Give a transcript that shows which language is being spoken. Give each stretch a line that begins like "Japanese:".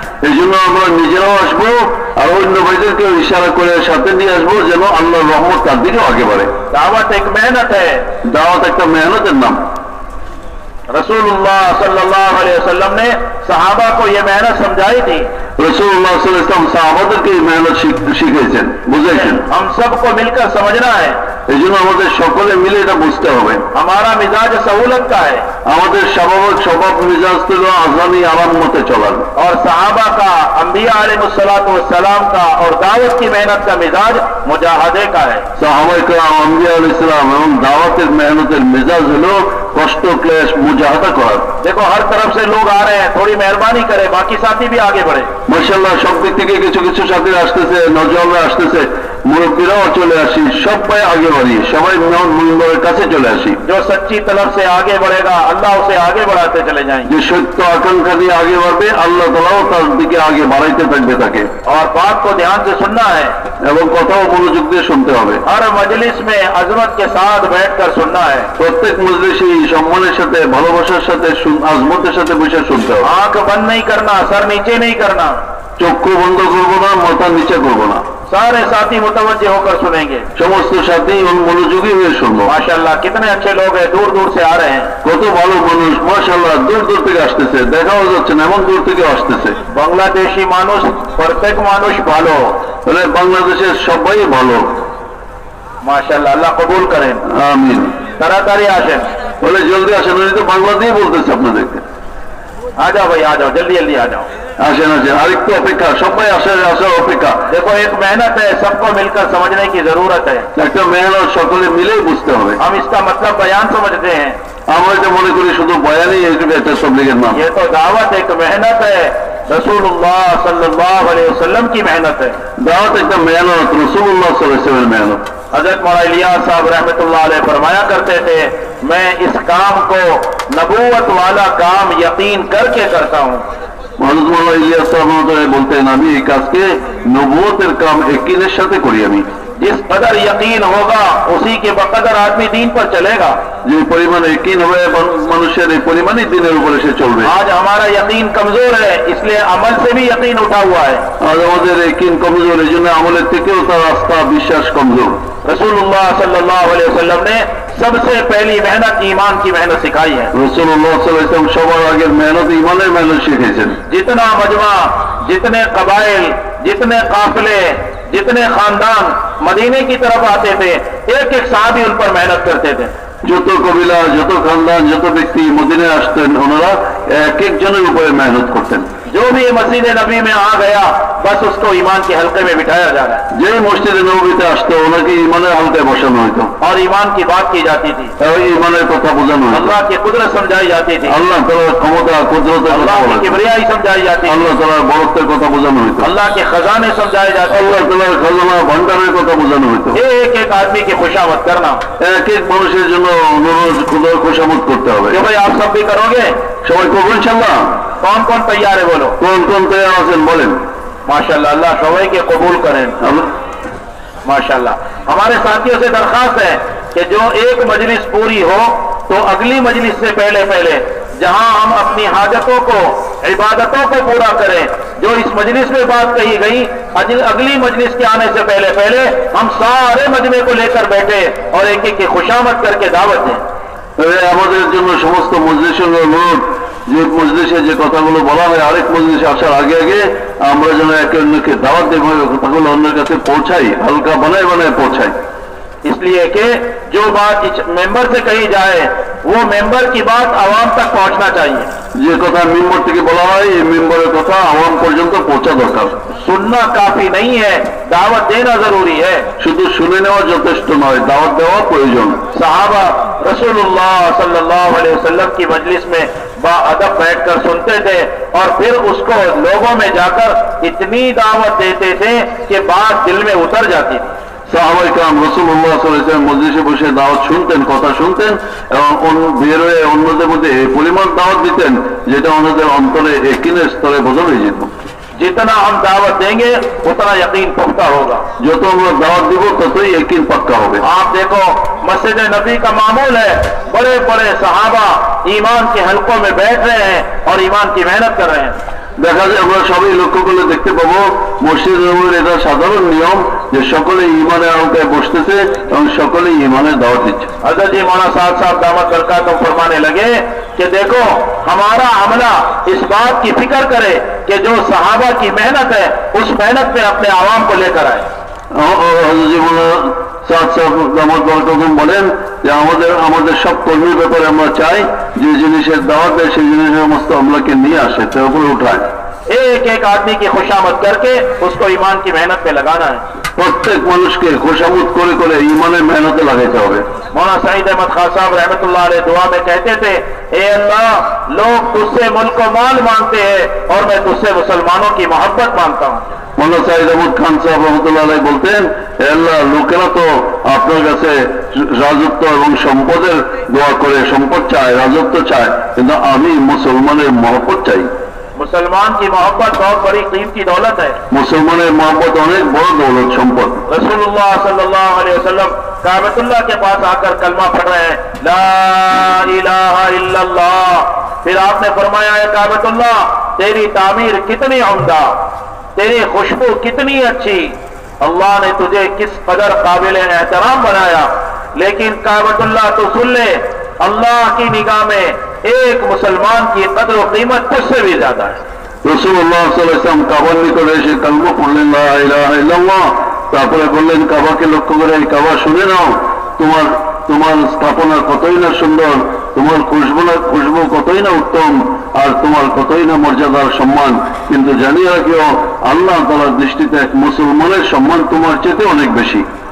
Bangla: এই জন্য আমরা নিজেরাও আসবো আর অন্য ভাইদেরকে ইশারা করে সাথে নিয়ে আসবো যেন আল্লাহর রহমত তার দিকেও আগে বাড়ে।
Hindi: दावत एक मेहनत है।
Bangla: দাওয়াত একটা মেহনতের নাম।
Hindi: रसूलुल्लाह सल्लल्लाहु अलैहि वसल्लम ने सहाबा को ये मेहनत समझाई थी।
Bangla: রাসূলুল্লাহ সাল্লাল্লাহু আলাইহি ওয়াসাল্লাম সাহাবাদেরকে এই মেহনত শিখিয়েছেন, বুঝাইছেন।
Hindi: हम सबको मिलकर समझना है।
Bangla: এই জন্য আমাদের সকলে মিলে এটা বুঝতে হবে।
Hindi: हमारा मिजाज सहूलत का है
Bangla: আমাদের স্বাভাবিক স্বভাব মিজাজ ছিল আজানি আরাম মতে চলার।
Hindi: और सहाबा का, अंबिया अलैहिस्सलातु वस्सलाम का और दावत की मेहनत का मिजाज मुजाहदे का है।
Bangla: সাহাবায়ে কেরাম, আম্বিয়া আলাইহিস সালাম এবং দাওয়াতের মেহনতের মেজাজ হলো কষ্ট ক্লেশ মুজাহাদা করার।
Hindi: देखो हर तरफ से लोग आ रहे हैं, थोड़ी मेहरबानी करें, बाकी साथी भी आगे बढ़े।
Bangla: মাশাআল্লাহ, সব দিক থেকে কিছু কিছু সাথী আসতেছে, নজওয়ানরা আসতেছে, মুরব্বীরাও চলে আসি, সবাই আগে বাড়ি, সবাই মিম্বরের কাছে চলে আসি।
Hindi: जो सच्ची तलब से आगे बढ़ेगा अल्लाह उसे आगे बढ़ाते चले जाएंगे।
Bangla: যে সত্য আকাঙ্ক্ষা দিয়ে আগে বাড়বে আল্লাহ তাআলাও তার দিকে আগে বাড়াইতে থাকবে তাকে।
Hindi: और बात को ध्यान से सुनना है,
Bangla: এবং কথাও মনোযোগ দিয়ে শুনতে হবে।
Hindi: हर मजलिस में अजमत के साथ बैठकर सुनना है।
Bangla: প্রত্যেক মজলিসে সম্মানের সাথে, ভালোবাসার সাথে, আজমতের সাথে বসে শুনতে হবে।
Hindi: आंख बंद नहीं करना, सर नीचे नहीं करना,
Bangla: চক্ষু বন্ধ করবো না, মাথা নিচে করবো না।
Hindi: सारे साथी मुतवज्जे होकर सुनेंगे।
Bangla: সমস্ত সাথী মনোযোগী হয়ে শুনবো।
Hindi: माशाल्लाह कितने अच्छे लोग हैं, दूर दूर से आ रहे हैं।
Bangla: কত ভালো মানুষ, মাশাআল্লাহ, দূর দূর থেকে আসতেছে, দেখাও যাচ্ছে না এমন দূর থেকে আসতেছে। बांग्लादेशी मानुष, प्रत्येक मानुष भालो। বলে বাংলাদেশের সবাই ভালো।
Hindi: माशाल्लाह, अल्लाह कबूल करें।
Bangla: আমিন। ताड़ाताड़ी आशें। বলে জলদি আসেন, উনি তো বাংলা দিয়ে বলতেছে আপনাদেরকে।
Hindi: आ जाओ भाई, आ जाओ, जल्दी जल्दी आ जाओ।
Bangla: আসেন আসেন, আরেকটু অপেক্ষা, সবাই আসার অপেক্ষা।
Hindi: देखो एक मेहनत है, सबको मिलकर समझने की जरूरत है।
Bangla: একটা মেহনত সকলে মিলেই বুঝতে হবে।
Hindi: हम इसका मतलब बयान समझते हैं,
Bangla: আমরা এটা মনে করি শুধু বয়ানই এটা তবলীগের নাম।
Hindi: ये तो दावत एक मेहनत है, रसूलुल्लाह सल्लल्लाहु अलैहि वसल्लम की मेहनत है।
Bangla: দাওয়াত একটা মেহনত, রাসূলুল্লাহ সাল্লাল্লাহু আলাইহি ওয়াসাল্লামের মেহনত।
Hindi: हजरत मौलाना इलियास साहब रहमतुल्लाह अलैह फरमाया करते थे, मैं इस काम को नबूवत वाला काम यकीन करके करता हूँ।
Bangla: হযরত মাওলানা ইলিয়াস সাহেব বলতেন, আমি এই কাজকে নবুয়তের কাম ইয়াকিনের সাথে করি। আমি
Hindi: जिस कदर यकीन होगा उसी के बकदर आदमी दीन पर चलेगा।
Bangla: যে পরিমাণ ইয়াকিন হবে মানুষের, এই পরিমাণই দিনের উপরে সে চলবে।
Hindi: आज हमारा यकीन कमजोर है, इसलिए अमल से भी यकीन उठा हुआ है।
Bangla: আজ আমাদের ইয়াকিন কমজোর, এই জন্য আমলের থেকেও তার আস্থা বিশ্বাস কমজোর।
Hindi: रसूलुल्लाह सल्लल्लाहु अलैहि वसल्लम ने सबसे पहली मेहनत ईमान की मेहनत सिखाई है।
Bangla: রাসূলুল্লাহ সাল্লাল্লাহু আলাইহি ওয়াসাল্লাম সবার আগে মেহনত, ঈমানের মেহনত শিখিয়েছেন।
Hindi: जितना मजमा, जितने कबाइल, जितने काफिले, जितने खानदान मदीने की तरफ आते थे, एक एक साहबी उन पर मेहनत करते थे।
Bangla: যত কবিলা, যত খানদান, যত ব্যক্তি মদিনায় আসতেন, ওনারা এক একজনের উপরে মেহনত করতেন।
Hindi: जो भी मस्जिद नबी में आ गया बस उसको ईमान के हल्के में बिठाया जा रहा है
Bangla: যে মসজিদে নববীতে আসতো ওনাকে ঈমানের হালকায় বসানো হতো
Hindi: और ईमान की बात की जाती थी।
Bangla: ঈমানের কথা বোঝানো হতো।
Hindi: अल्लाह की कुदरत समझाई जाती थी,
Bangla: আল্লাহ তাআলার ক্ষমতা, কুদরতের কথা
Hindi: अल्लाह की
Bangla: বলা হতো।
Hindi: किबरियाई समझाई जाती थी,
Bangla: আল্লাহ তাআলার বড়ত্বের কথা বোঝানো হতো।
Hindi: अल्लाह के खजाने समझाए जाते
Bangla: আল্লাহ তাআলার খাজানা ভান্ডারের কথা বোঝানো হতো।
Hindi: थे। एक एक आदमी की खुशामद करना
Bangla: এক এক মানুষের জন্য অনুরোধ, খুদার খুশামত করতে হবে।
Hindi: कि भाई आप सब भी करोगे।
Bangla: সবাই করবেন ইনশাআল্লাহ?
Hindi: कौन कौन तैयार है बोलो।
Bangla: কোন কোন তৈরি আছেন বলেন।
Hindi: माशाल्लाह, अल्लाह सभी के कबूल करें। माशाल्लाह, हमारे साथियों से दरखास्त है कि जो एक मजलिस पूरी हो तो अगली मजलिस से पहले पहले जहां हम अपनी हाजतों को, इबादतों को पूरा करें, जो इस मजलिस में बात कही गई, अगली मजलिस के आने से पहले पहले हम सारे मजमे को लेकर बैठे और एक एक की खुशामद करके दावत दें।
Bangla: আমাদের জন্য সমস্ত মজলিসের অনুরোধ, যে মজলিসে যে কথাগুলো বলা হয় আরেক মজলিসে আসার আগে আগে আমরা যেন একে অন্যকে দাওয়াত দেব, কথাগুলো অন্যের কাছে পৌঁছাই, হালকা বানায় বানায় পৌঁছাই।
Hindi: इसलिए कि जो बात मेंबर से कही जाए वो मेंबर की बात आवाम तक पहुंचना चाहिए।
Bangla: যে কথা মেম্বার থেকে বলা হয় এই মেম্বারের কথা আওয়াম পর্যন্ত পৌঁছা দরকার।
Hindi: सुनना काफी नहीं है, दावत देना जरूरी है।
Bangla: শুধু শুনে নেওয়া যথেষ্ট নয়, দাওয়াত দেওয়া প্রয়োজন।
Hindi: सहाबा रसूलुल्लाह सल्लल्लाहु अलैहि वसल्लम की मजलिस में बाअदब बैठकर सुनते थे और फिर उसको लोगों में जाकर इतनी दावत देते थे कि बात दिल में उतर जाती थी।
Bangla: সাহাবায়ে কেরাম রাসূলুল্লাহ সাল্লাল্লাহু আলাইহি ওয়াসাল্লাম মজলিসে বসে দাওয়াত শুনতেন, কথা শুনতেন এবং বের হয়ে অন্যদের মধ্যে এই পরিমাণ দাওয়াত দিতেন যেটা ওনাদের অন্তরে একিনের স্তরে বদল হয়ে যেত।
Hindi: जितना हम दावत देंगे उतना यकीन पुख्ता होगा।
Bangla: যত আমরা দাওয়াত দিব ততই
Hindi: यकीन पक्का
Bangla: হবে।
Hindi: आप देखो मस्जिद नबी का मामूल है, बड़े बड़े सहाबा ईमान के हलकों में बैठ रहे हैं और ईमान की मेहनत कर रहे हैं।
Bangla: দেখা যায় আমরা সবাই লক্ষ্য করলে দেখতে পাবো মসজিদ নববীর এটা সাধারণ নিয়ম যে সকলে ইমানের আওতায় বসতেছে এবং সকলে ইমানের দাওয়াত দিচ্ছে।
Hindi: हजरत जी मौलाना साहब दामत बरकातुहू फरमाने लगे कि देखो हमारा अमला इस बात की फिक्र करे कि जो सहाबा की मेहनत है उस मेहनत में अपने आवाम को लेकर आए।
Bangla: বলেন যে আমাদের সব কর্মীর ব্যাপারে আমরা চাই যে জিনিসের দাওয়াত দেয় সেই জিনিসের সমস্ত আমলাকে নিয়ে আসে, তার উপরে উঠায়।
Hindi: एक एक आदमी की खुशामद करके उसको ईमान की मेहनत पे लगाना है।
Bangla: প্রত্যেক মানুষকে खुशामद করে করে ईमाনের मेहनते লাগাইতে হবে।
Hindi: मौलाना सईद अहमद खान साहब रहमतुल्लाह अलैह दुआ में कहते थे, ए अल्लाह लोग तुझसे मुल्क को माल मांगते हैं और मैं तुझसे मुसलमानों की मोहब्बत मांगता हूँ।
Bangla: मौलाना सईद अहमद खान साहब रहमतुल्लाह अलैह বলতেন, হে আল্লাহ লোকেরা তো আপনার কাছে রাজত্ব এবং সম্পদের দোয়া করে, সম্পদ চায়, রাজত্ব চায়, কিন্তু আমি মুসলমানের মহব্বত চাই।
Hindi: मुसलमान की मोहब्बत बहुत बड़ी कीमती दौलत है।
Bangla: मुसलमाনের মহব্বত অনেক বড় দৌলত সম্পদ।
Hindi: रसूलुल्लाह सल्लल्लाहु अलैहि वसल्लम काबतुल्लाह के पास आकर कलमा पढ़ रहे हैं, ला इलाहा इल्लल्लाह। फिर आपने फरमाया है काबतुल्लाह तेरी तामीर कितनी उम्दा, तेरी खुशबू कितनी अच्छी, अल्लाह ने तुझे किस कदर काबिल एहतराम बनाया। लेकिन काबतुल्लाह तो सुन ले, अल्लाह की निगाह में एक मुसलमान की कदर व कीमत तुझसे भी ज्यादा है।
Bangla: রাসূলুল্লাহ সাল্লাল্লাহু আলাইহি ওয়াসাল্লাম কাবার নিকটে এসে কালমা পড়লেন, লা ইলাহা ইল্লাল্লাহ। তারপরে বললেন, কাবাকে লক্ষ্য করে, এই কাবা শুনে নাও, তোমার তোমার স্থাপনা কতই না সুন্দর, তোমার খুশবু কতই না উত্তম, আর তোমার কতই না মর্যাদার সম্মান, কিন্তু জানিয়ে রাখিও আল্লাহ তাআলার দৃষ্টিতে এক মুসলমানের সম্মান তোমার চেয়ে অনেক বেশি।